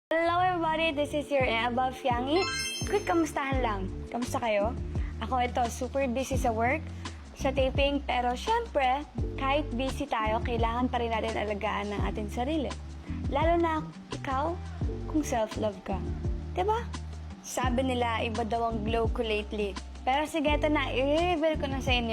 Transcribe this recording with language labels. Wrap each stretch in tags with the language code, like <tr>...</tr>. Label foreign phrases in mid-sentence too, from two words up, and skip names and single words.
<en>Hello everybody, this is your Eba Fiangi.</en> <tl>Quick kamustahan lang. Kamusta kayo? Ako ito,</tl> <en>super busy</en> <tl>sa work, sa taping, pero syempre, kahit busy tayo, kailangan pa rin natin alagaan ng ating sarili. Lalo na ikaw, kung self-love ka. Diba? Sabi nila, iba daw ang glow ko lately. Pero sige, ito na, i-reveal ko na sa inyo.</tl>